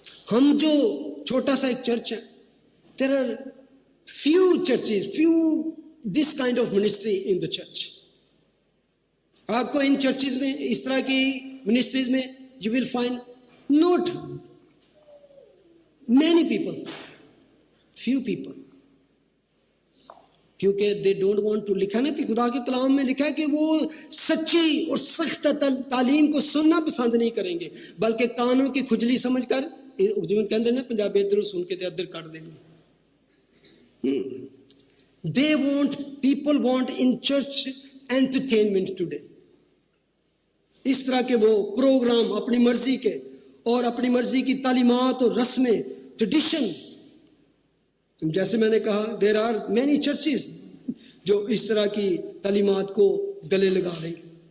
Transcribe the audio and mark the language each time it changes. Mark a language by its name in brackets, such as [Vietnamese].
[Hindi] हम जो छोटा सा एक चर्च है, [English] there are few churches, few this kind of ministry in the church. [Hindi] आपको इन चर्चेज में इस तरह की मिनिस्ट्रीज में [English] you will find not many people, few people, [Hindi] क्योंकि [English] they don't want to. [Hindi] लिखा ना कि खुदा के कलाम में लिखा है कि वो सच्ची और सख्त तालीम को सुनना पसंद नहीं करेंगे, बल्कि कानों की खुजली समझकर, जिवें कहते ना पंजाबी, [Punjabi] इधरों सुन के अदर काट देंगे. [English] They want, people want in church entertainment today. [Hindi] इस तरह के वो प्रोग्राम अपनी मर्जी के और अपनी मर्जी की तालीमात और रस्में, ट्रेडिशन. जैसे मैंने कहा, [English] there are many churches [Hindi] जो इस तरह की तालीमात को गले लगा लेंगे.